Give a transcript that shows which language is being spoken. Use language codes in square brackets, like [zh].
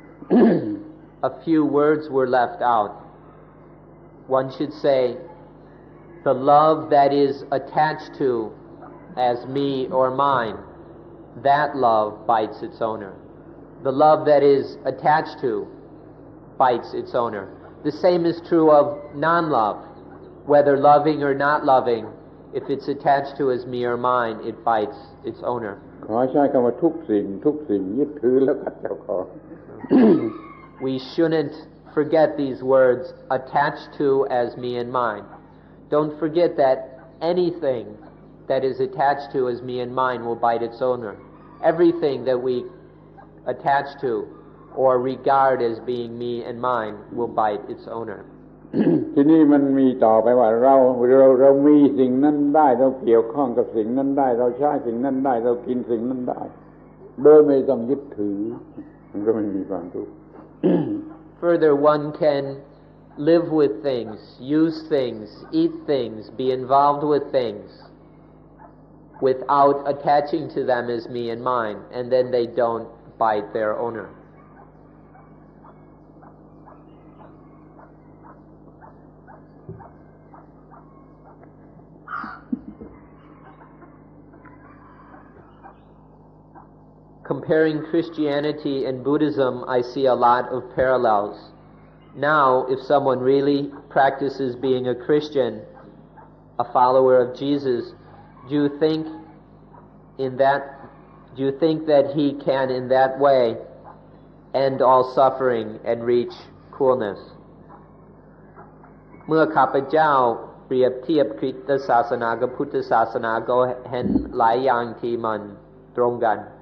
[en] A few words were left out. One should say, the love that is attached to as me or mine, that love bites its owner. The love that is attached to bites its owner. The same is true of non-love. Whether loving or not loving, if it's attached to as me or mine, it bites its owner. [th] ขอใช้คำว่าทุกสิ่งยึดถือแล้วกัดเจ้าของ [en] We shouldn't forget these words, attached to as me and mine. Don't forget that anything that is attached to as me and mine will bite its owner. Everything that we attach to or regard as being me and mine will bite its owner. [th] ทีนี้มันมีต่อไปว่าเรามีสิ่งนั้นได้เราเกี่ยวข้องกับสิ่งนั้นได้เราใช้สิ่งนั้นได้เรากินสิ่งนั้นได้โดยไม่ต้องยึดถือมันก็ไม่มีความทุกข์ [en] Further, one can live with things, use things, eat things, be involved with things without attaching to them as me and mine, and then they don't. ถ comparing Christianity and Buddhism, I see a lot of parallels. Now, if someone really practices being a Christian, a follower of Jesus, do you think that he can in that way end all suffering and reach coolness? [th] เมื่อข้าพเจ้าเปรียบเทียบคริสตศาสนากับพุทธศาสนาก็เห็นหลายอย่างที่มันตรงกัน